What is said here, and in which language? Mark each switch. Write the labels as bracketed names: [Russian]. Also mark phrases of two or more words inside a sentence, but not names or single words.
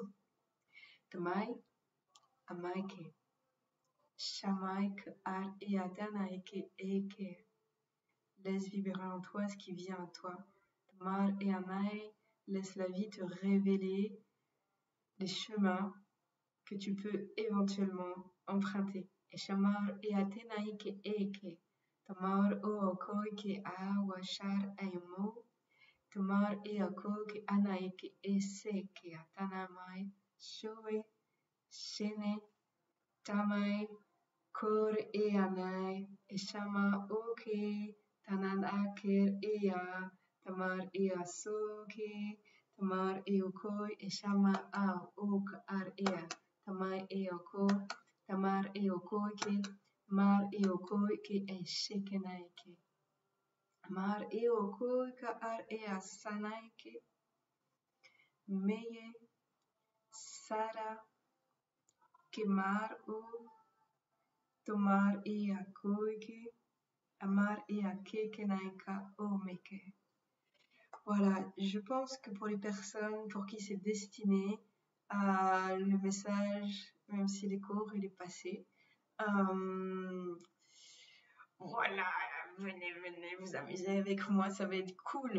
[French] Tomai amaike, shamaik ar e adanaike eke. Laisse vibrer en toi ce qui vient à toi. Mar et Amai, laisse la vie te révéler les chemins que tu peux éventuellement emprunter. Et Shamar et Atenaï ke eke. Tamar o okoi ke a washar aimo. Tamar e oko ke anaï ke ese ke atanamai. Shoe, shene, tamai, kor e anai. Et Shama oke, tanan aker ea. Tamar e asoke, tamar e okoi, e shama a ok ar ea. Tamai e oko, tamar e okoike, mar e okoike e shekenaike. Mar e okoika ar e asanaike, meye, sara, kemar o, tomar e akoike, amar e akekenaika omeke. Voilà, je pense que pour les personnes pour qui c'est destiné, le message, même s'il est court, il est passé. Voilà, venez, venez vous amuser avec moi, ça va être cool.